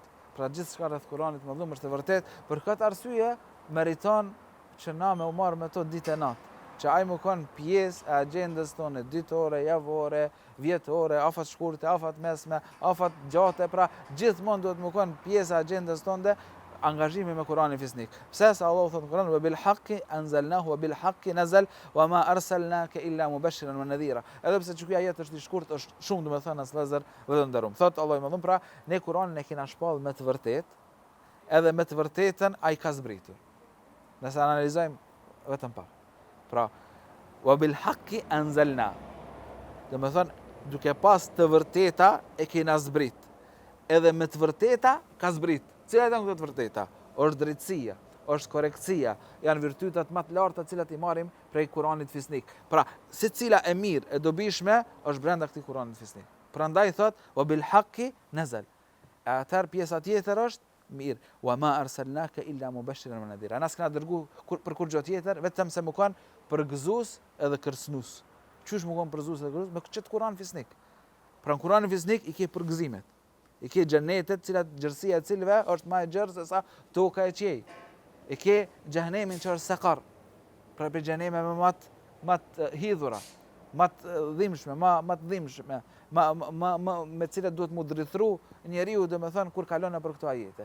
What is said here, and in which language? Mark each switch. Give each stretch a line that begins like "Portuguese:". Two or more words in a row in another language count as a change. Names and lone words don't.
Albanian: Pra gjithçka rreth Kuranit madhënum është e vërtetë, për këtë arsye meriton që na me u marr me to ditë e natë, që ai më kon pjesë e agjendës tonë ditore, javore, vjetore, afat shkurte, afat mesme, afat gjate, pra gjithmonë duhet më kon pjesë e agjendës tonë angazhimi me Kur'anin fisnik. Pse se Allahu thotë në Kur'an:
Arabic: "وبالحق أنزلناه وبالحق نزل وما أرسلناك إلا مبشرا ونذيرا."
Albanian: Edhe pse ky ajet është i shkurt, është shumë domethënë as vëllezër dhe nderuam. Thot Allahu më dhon, pra ne Kur'anin e kena shpall me të vërtetë, edhe me të vërtetën ai ka zbritur. Nëse analizojmë vetëm pa. Pra,
Arabic: وبالحق أنزلنا.
Albanian: Domethënë, duke pas të vërteta e kena zbrit. Edhe me të vërteta ka zbrit. Cilat janë këto të vërteta? Është drejtësia, është korrektësia, janë virtytet më të larta të cilat i marrim prej Kuranit fisnik. Pra, secila e mirë, e dobishme është brenda këtij Kuranit fisnik. Prandaj thot:
Arabic: "وبالحق نزل."
Albanian: Atar pjesa tjetër është mirë:
Arabic: "وما أرسلناك إلا مبشرا ونذيرا."
Albanian: Na s'kena dërgu për kur gjë tjetër, vetëm se më kanë përgëzues edhe kërcënues. Qysh më kanë përgëzues edhe kërcënues? Me këtë Kuran fisnik. Pra në Kuranin fisnik i ke përgëzimet. I ke xhenetet, cilat gjërësia e cilëve është më e gjerë se sa toka e qiej. I ke xhenemin që është sakar. Pra për xhenemeve më të hidhura, më të dhimbshme, më të dhimbshme, me cilat duhet mu drithru njeriu, domethënë kur kalon nëpër këto ajete.